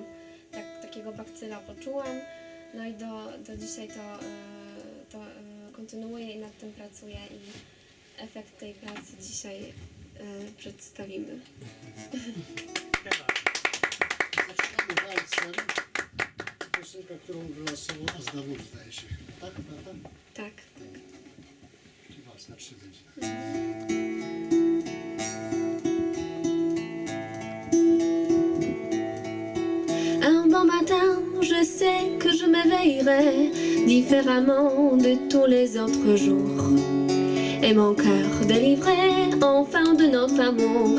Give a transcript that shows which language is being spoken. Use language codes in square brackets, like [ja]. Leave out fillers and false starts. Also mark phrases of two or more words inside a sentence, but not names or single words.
[pl] Takiego bakcyla poczułam, no i do dzisiaj to kontynuuję i nad tym pracuję i efekt tej pracy dzisiaj przedstawimy. Zaczynamy walcem. Piosenka, którą wylosował Aznawór, zdaje się. Tak, prawda? Tak. I walc na 3 godziny. [fr] Un bon matin, je sais que je m'éveillerai différemment de tous les autres jours. Et mon cœur délivré enfin de notre amour.